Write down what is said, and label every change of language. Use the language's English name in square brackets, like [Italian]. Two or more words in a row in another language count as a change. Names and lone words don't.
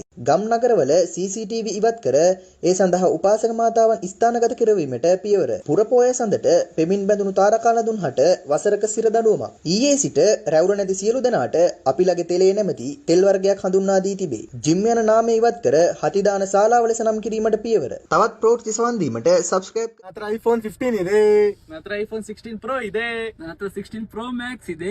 [Sinhala] ගම් නගරවල CCTV ඉවත් කර ඒ සඳහා උපාසක මාතාවන් ස්ථානගත කරවීමට පියවර. පුරපෝය සඳට පෙමින් බැඳුණු තාරකාලා දුන්හට වසරක සිර දඬුවමක්. ඊයේ සිට රැවුල නැති සියලු දෙනාට අපි ළගේ තෙලේ නැමැති තෙල් වර්ගයක් හඳුන්වා දී තිබේ. ජිම් යන නාමය ඉවත් කර හතිදාන ශාලාව ලෙස නම් කිරීමට පියවර. තවත් ප්‍රවෘත්ති සවන් දීමට subscribe. [Kannada] ಮಾತ್ರ iPhone 15 ಇದೆ. ಮಾತ್ರ iPhone 16 Pro ಇದೆ. ಮಾತ್ರ 16 Pro Max ಇದೆ.